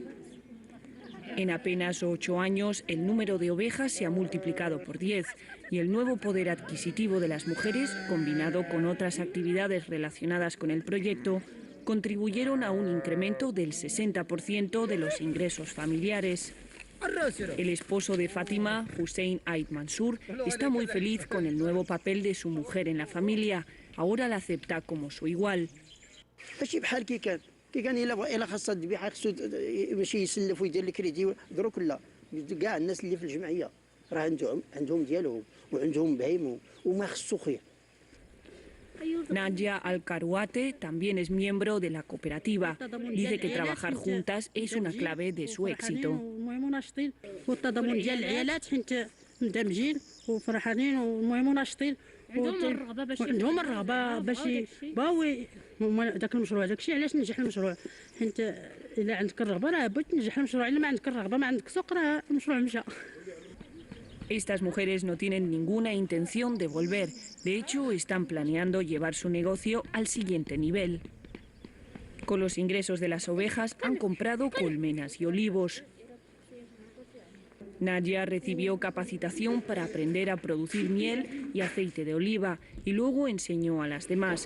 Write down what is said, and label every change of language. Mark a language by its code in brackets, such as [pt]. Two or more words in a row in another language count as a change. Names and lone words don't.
[es] En apenas 8 años, el número de ovejas se ha multiplicado por 10 y el nuevo poder adquisitivo de las mujeres, combinado con otras actividades relacionadas con el proyecto, contribuyeron a un incremento del 60% de los ingresos familiares. El esposo de Fátima, Hussein Aid Mansour, está muy feliz con el nuevo papel de su mujer en la familia. Ahora la acepta como su igual. [ar] كي كان الا خاصها الذبيحه خصو ماشي يسلف ويدير الكريدي دروك لا كاع الناس اللي في الجمعيه راه عندهم ديالهم وعندهم بهيم وما خصو خير. [es] Nadia Al-Karouate también es miembro de la cooperativa. Dice que trabajar juntas es una clave de su éxito. [ar] عندهم الرغبه باش يبغاو هما داك المشروع داكشي علاش نجح المشروع حيت الا عندك الرغبه راه بغيت تنجح المشروع الا ما عندك الرغبه ما عندك سوق راه المشروع مشى. [es] Estas mujeres no tienen ninguna intención de volver. De hecho, están planeando llevar su negocio al siguiente nivel. Con los ingresos de las ovejas han comprado colmenas y olivos. Nadia recibió capacitación para aprender a producir miel y aceite de oliva y luego enseñó a las demás.